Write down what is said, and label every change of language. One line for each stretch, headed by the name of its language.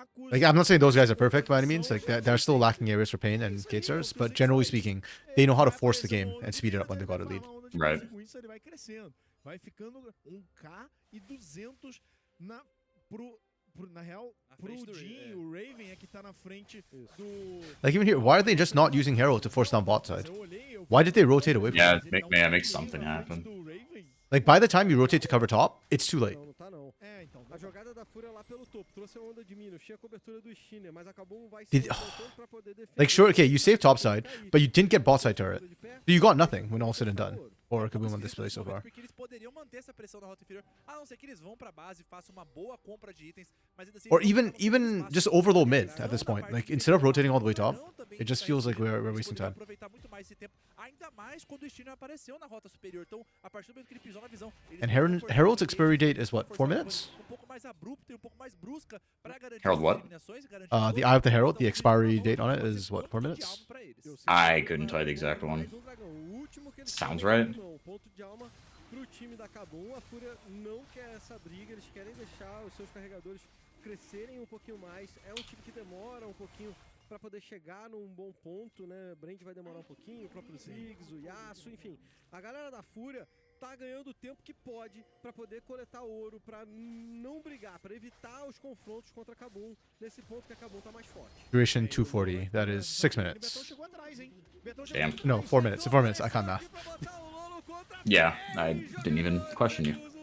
English: Like, I'm not saying those guys are perfect by any means. Like, they're still lacking areas for Pain and K-Stars, but generally speaking, they know how to force the game and speed it up when they've got a lead. Right.
Portuguese: Vai ficando 1K e 200 na real, pro Jin, o Raven é que tá na frente do...
English: Like, even here, why are they just not using Herald to force down bot side? Why did they rotate away from Yeah, it? make something happen. Like, by the time you rotate to cover top, it's too late.
Portuguese: Não tá não. A jogada da Fúria lá pelo topo trouxe a onda de Minos, tinha a cobertura do Steiner, mas acabou vai se voltando pra poder defender.
English: Like, sure, okay, you saved top side, but you didn't get bot side turret. So you got nothing when all said and done. Or KBM on display so far.
Portuguese: Porque eles poderiam manter essa pressão na rota inferior, a não ser que eles vão pra base, façam uma boa compra de itens, mas ainda assim...
English: Or even just overload mid at this point. Like, instead of rotating all the way top, it just feels like we're wasting time.
Portuguese: Aproveitar muito mais esse tempo, ainda mais quando o Steiner apareceu na rota superior. Então, a partir do momento que ele pisou na visão,
English: And Herald's expiry date is what, 4 minutes?
Portuguese: pouco mais abrupta e pouco mais brusca para garantir
English: Herald what?
Portuguese: eliminações e garantir
English: The Eye of the Herald, the expiry date on it is what, 4 minutes? I couldn't tell you the exact one. Sounds right.
Portuguese: Ponto de alma pro time da KBM. A Fúria não quer essa briga, eles querem deixar os seus carregadores crescerem um pouquinho mais. É um time que demora um pouquinho para poder chegar num bom ponto, né? Brand vai demorar um pouquinho, o próprio Ziggs, o Yasuo, enfim. A galera da Fúria tá ganhando o tempo que pode para poder coletar ouro, para não brigar, para evitar os confrontos contra a KBM nesse ponto que a KBM tá mais forte.
English: Duration 240, that is 6 minutes. Damn. No, 4 minutes, 4 minutes, I can't math. Yeah, I didn't even question you.